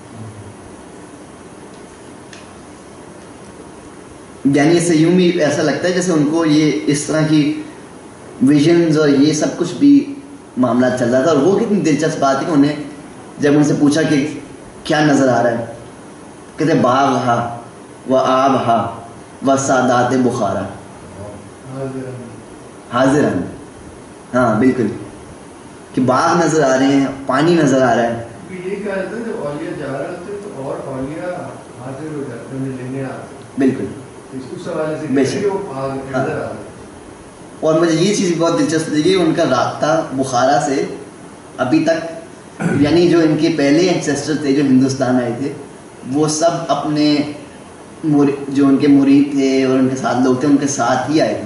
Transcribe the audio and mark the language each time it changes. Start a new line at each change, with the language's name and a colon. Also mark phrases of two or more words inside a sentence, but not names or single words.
Urdu: یعنی اسے یوں بھی ایسا لگتا ہے جیسے ان کو یہ اس طرح کی ویژنز اور یہ سب کچھ بھی معاملات چل رہا تھا. اور وہ کتنی دلچسپ بات ہے کہ انہیں جب ان سے پوچھا کہ کیا نظر آ رہا ہے، کہتے
Persian: باغ ہا و آب ہا و سادات بخارا
Urdu: حاضر ہیں. ہاں بالکل کہ باغ نظر آ رہے ہیں، پانی نظر آ رہا ہے. یہ کہا جاتا ہے جب اولیاء جا رہے ہوتے تو اور اولیاء حاضر ہو جاتے ہیں لینے آتے. بالکل اس حوالے سے وہ نظر آ رہا ہے. اور مجھے یہ چیز بہت دلچسپ لگی ان کا رابطہ بخارا سے ابھی تک، یعنی جو ان کے پہلے اینسیسٹر تھے جو ہندوستان آئے تھے وہ سب اپنے جو ان کے مرید تھے اور ان کے ساتھ لوگ تھے ان کے ساتھ ہی آئے تھے.